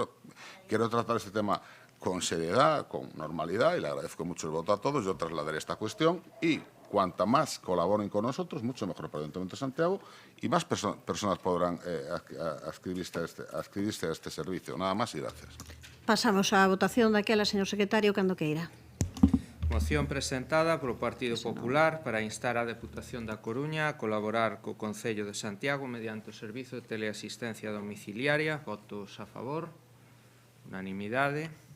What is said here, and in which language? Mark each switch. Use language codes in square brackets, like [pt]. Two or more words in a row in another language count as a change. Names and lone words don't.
[es] Yo quiero tratar este tema con seriedad, con normalidad, y le agradezco mucho el voto a todos. Yo trasladaré esta cuestión y cuanta más colaboren con nosotros, mucho mejor para el Ayuntamiento de Santiago y más personas podrán adscribirse a este servicio. Nada más y gracias. [gl] Pasamos á votación daquela, señor secretario, cando queira. Moción presentada polo Partido Popular para instar a Deputación da Coruña a colaborar co Concello de Santiago mediante o servizo de teleasistencia domiciliaria. Votos a favor. Unanimidade.